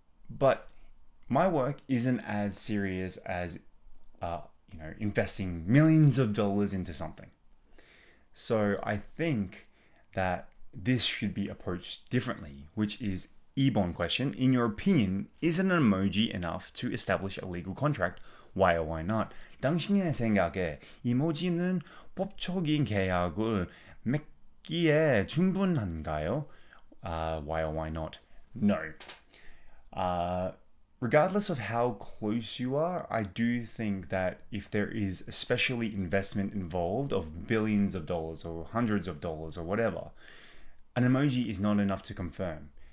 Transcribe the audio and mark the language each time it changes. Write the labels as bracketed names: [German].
[English] But my work isn't as serious as investing millions of dollars into something. So I think that this should be approached differently, which is 2번 question. In your opinion, is an emoji enough to establish a legal contract? Why or why not? [Korean] 당신의 생각에 이모지는 법적인 계약을 맺기에 충분한가요? [English] Why or why not? No. Regardless of how close you are, I do think that if there is especially investment involved of billions of dollars or hundreds of dollars or whatever, an emoji is not enough to confirm.